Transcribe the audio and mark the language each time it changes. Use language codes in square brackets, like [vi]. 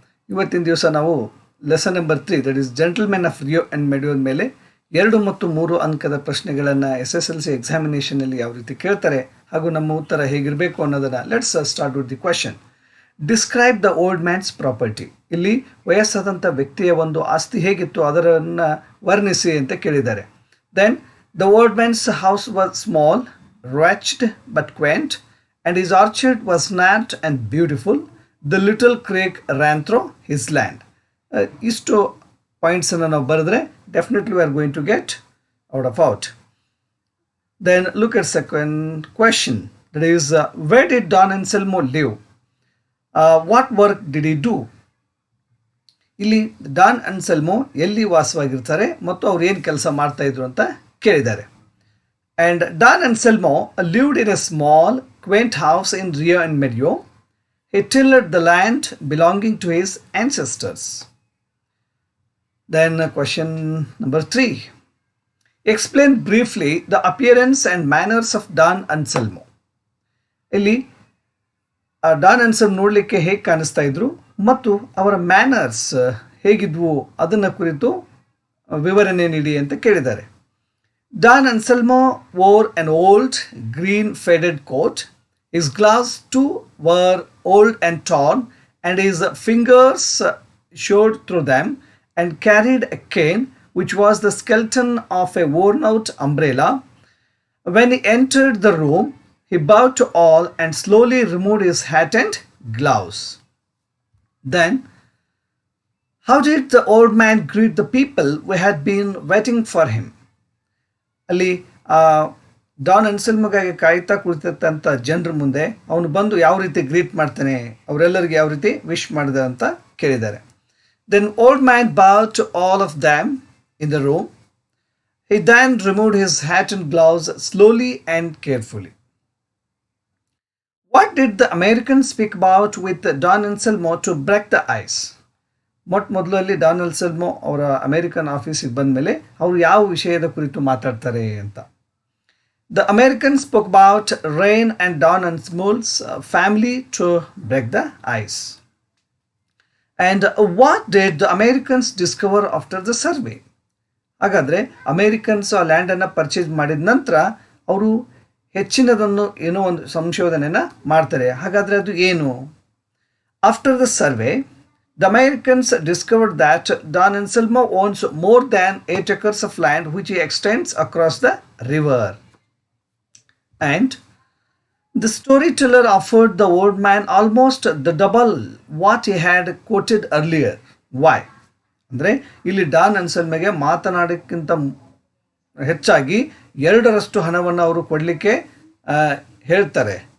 [kn] ಇವತ್ತಿನ ದಿವಸ ನಾವು lesson number 3, that is gentlemen of Rio and ಮೆಡಿಯೋ ಮೇಲೆ 2 ಮತ್ತು 3 ಅಂಕದ ಪ್ರಶ್ನೆಗಳನ್ನು SSLC ಎಕ್ಸಾಮಿನೇಷನಲ್ಲಿ ಯಾವ ರೀತಿ ಕೇಳ್ತಾರೆ ಹಾಗೂ ನಮ್ಮ ಉತ್ತರ ಹೇಗಿರಬೇಕು ಅನ್ನೋದನ್ನು [en] Let's start with the question. Describe the old man's property. [kn] ಇಲ್ಲಿ ವಯಸ್ಸಾದಂಥ ವ್ಯಕ್ತಿಯ ಒಂದು ಆಸ್ತಿ ಹೇಗಿತ್ತು ಅದನ್ನು ವರ್ಣಿಸಿ ಅಂತ ಕೇಳಿದ್ದಾರೆ. [en] Then the old man's house was small, wretched but quaint, and his orchard was snart and beautiful. The little creek ran through his land. Isto points [kn] ಅನ್ನು ನಾವು ಬರೆದ್ರೆ [en] definitely we are going to get out. Then look at second question. That is, where did Don Anselmo live? What work did he do? [kn] ಇಲ್ಲಿ Don Anselmo ಎಲ್ಲಿ ವಾಸವಾಗಿರ್ತಾರೆ ಮತ್ತು ಅವ್ರು ಏನು ಕೆಲಸ ಮಾಡ್ತಾ ಇದ್ರು ಅಂತ ಕೇಳಿದ್ದಾರೆ. [en] And Don Anselmo lived in a small, quaint house in Rio-en-Medio. He tilled the land belonging to his ancestors. Then question number 3. Explain briefly the appearance and manners of Don Anselmo. [kn] ಇಲ್ಲಿ Don Anselmo ನೋಡಲಿಕ್ಕೆ ಹೇಗೆ ಕಾಣಿಸ್ತಾ ಇದ್ರು ಮತ್ತು ಅವರ manners ಹೇಗಿದ್ವು ಅದನ್ನು ಕುರಿತು ವಿವರಣೆ ನೀಡಿ ಅಂತ ಕೇಳಿದ್ದಾರೆ. [en] Don Anselmo wore an old green faded coat. His gloves too were old and torn, and his fingers showed through them, and carried a cane which was the skeleton of a worn out umbrella. When he entered the room, he bowed to all and slowly removed his hat and gloves. Then, how did the old man greet the people who had been waiting for him? [kn] ಅಲ್ಲಿ Don ಅನ್ಸೆಲ್ಮೋಗಾಗಿ ಕಾಯ್ತಾ ಕುಳಿತಿರ್ತಂಥ ಜನರ ಮುಂದೆ ಅವನು ಬಂದು ಯಾವ ರೀತಿ greet ಮಾಡ್ತಾನೆ, ಅವರೆಲ್ಲರಿಗೆ ಯಾವ ರೀತಿ ವಿಶ್ ಮಾಡಿದೆ ಅಂತ ಕೇಳಿದ್ದಾರೆ. [en] Then old man bow to all of them in the room. He then removed his hat and gloves slowly and carefully. What did the American speak about with Don Anselmo to break the ice? [kn] ಮೊದಲಲ್ಲಿ Don Anselmo ಅವರ American ಆಫೀಸಿಗೆ ಬಂದ ಮೇಲೆ ಅವರು ಯಾವ ವಿಷಯದ ಕುರಿತು ಮಾತಾಡ್ತಾರೆ ಅಂತ. [en] The American spoke about rain and Don Anselmo's family to break the ice. And what did the Americans discover after the survey? [kn] ಹಾಗಾದರೆ ಅಮೇರಿಕನ್ಸ್ ಆ ಲ್ಯಾಂಡನ್ನು ಪರ್ಚೇಸ್ ಮಾಡಿದ ನಂತರ ಅವರು ಹೆಚ್ಚಿನದನ್ನು ಏನೋ ಒಂದು ಸಂಶೋಧನೆಯನ್ನು ಮಾಡ್ತಾರೆ. ಹಾಗಾದರೆ ಅದು ಏನು? [en] After the survey, the Americans discovered that Don Anselmo owns more than 8 acres of land which he extends across the river. And the storyteller offered the old man almost the double what he had quoted earlier. Why? [kn] ಅಂದರೆ ಇಲ್ಲಿ Don ಅನ್ಸೆಲ್ಮಗೆ ಮಾತನಾಡೋಕ್ಕಿಂತ ಹೆಚ್ಚಾಗಿ 2ರಷ್ಟು ಹಣವನ್ನು ಅವರು ಕೊಡಲಿಕ್ಕೆ ಹೇಳ್ತಾರೆ.